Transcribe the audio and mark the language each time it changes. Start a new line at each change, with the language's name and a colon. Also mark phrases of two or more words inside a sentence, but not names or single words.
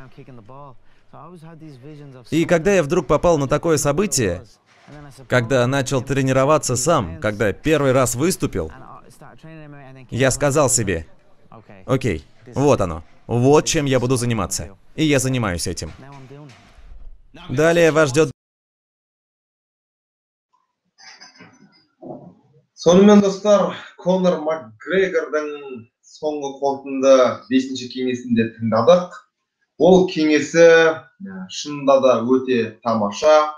Russian: И когда я вдруг попал на такое событие, когда начал тренироваться сам, когда первый раз выступил, я сказал себе: окей, вот оно, вот чем я буду заниматься. И я занимаюсь этим. Далее вас ждет...
Kazakh: Сонымен достар, Конор Макгрегордың соңғы қорытынды 5-ші кеңесінде тыңдадық. Ол кеңесі шынында да өте тамаша.